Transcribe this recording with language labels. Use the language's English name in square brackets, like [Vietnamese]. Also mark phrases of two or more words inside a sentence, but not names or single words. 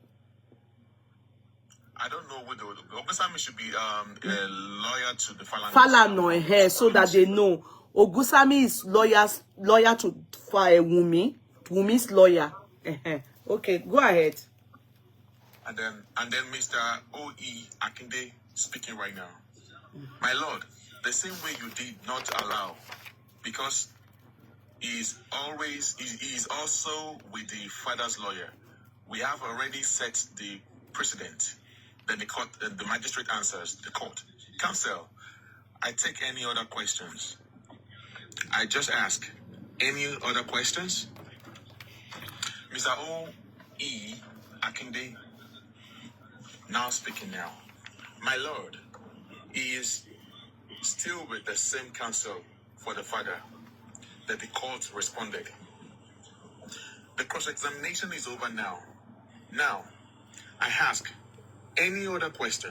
[English] I don't know who Ogunsami should be a lawyer to the Falana here, so that they know. Ogunsami is lawyer to Wunmi. Wunmi's lawyer. Okay, go ahead. And then Mr. O.E. Akinde speaking right now. My lord, the same way you did not allow, because he is also with the father's lawyer. We have already set the precedent. Then the court, the magistrate answers the court. Counsel, I take any other questions. I just ask, any other questions? Mr. O.E. Akinde, now speaking now. My lord, he is still with the same counsel for the father that the court responded. The cross-examination is over now. Now, I ask any other question.